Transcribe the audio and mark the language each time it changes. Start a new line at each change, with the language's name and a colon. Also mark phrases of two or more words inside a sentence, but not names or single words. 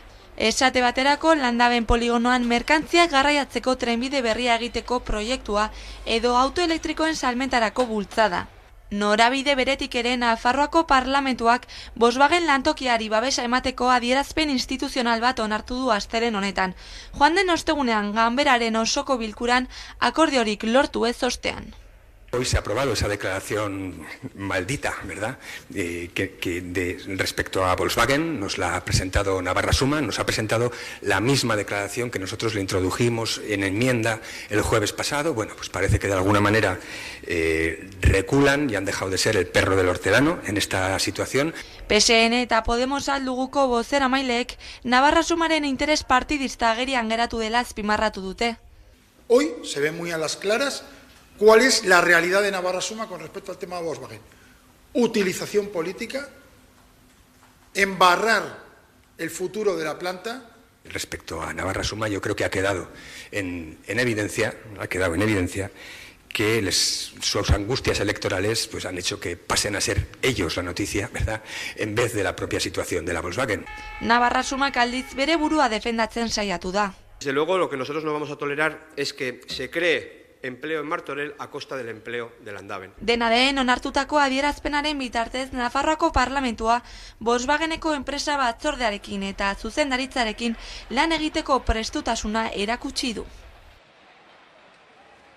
Basque: Esate baterako, Landaben poligonoan merkantziak garraiatzeko trenbide berria egiteko proiektua edo autoelektrikoen salmentarako bultzada. Norabide beretik ere Nafarroako parlamentuak Volkswagen lantokiari babesa emateko adierazpen instituzional bat onartu du astelen honetan. Joan den ostegunean ganberaren osoko bilkuran akordiorik lortu ez ostean.
Spanish: Hoy se ha aprobado esa declaración maldita, ¿verdad? Respecto a Volkswagen, nos la ha presentado Navarra Suma, nos ha presentado la misma declaración que nosotros le introdujimos en enmienda el jueves pasado. Bueno, pues parece que de alguna manera reculan y han dejado de ser el perro del hortelano en esta situación.
Basque: PSN eta Podemos alduguko bozeramaileek Navarra Sumaren interes partidista agerian geratu dela azpimarratu dute.
Spanish: Hoy se ve muy a las claras ¿cuál es la realidad de Navarra Suma con respecto al tema de Volkswagen? Utilización política, embarrar el futuro de la planta. Respecto a Navarra Suma, yo creo que ha quedado en evidencia que sus angustias electorales pues han hecho que pasen a ser ellos la noticia, ¿verdad?, en vez de la propia situación de la Volkswagen.
Basque: Navarra Sumak aldiz bere burua defendatzen saiatu da.
Spanish: Desde luego, lo que nosotros no vamos a tolerar es que se cree empleo en Martorell a costa del empleo de Landaben.
Basque: Dena den onartutako adierazpenaren bitartez Nafarroako parlamentua Volkswageneko enpresa batzordearekin eta zuzendaritzarekin lan egiteko prestutasuna erakutsi du.